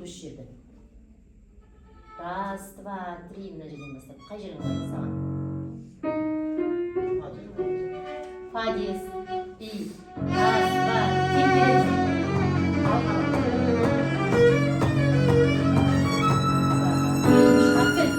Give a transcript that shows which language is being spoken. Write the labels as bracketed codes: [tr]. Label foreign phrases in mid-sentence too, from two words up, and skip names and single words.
[kk] жерде. [ru] Раз, два, три, [kk] мына жерден бастап. Қай жерің қойды саған? [ru] Фа диез, и. Раз, два, [kk] тем бересің. Акцент.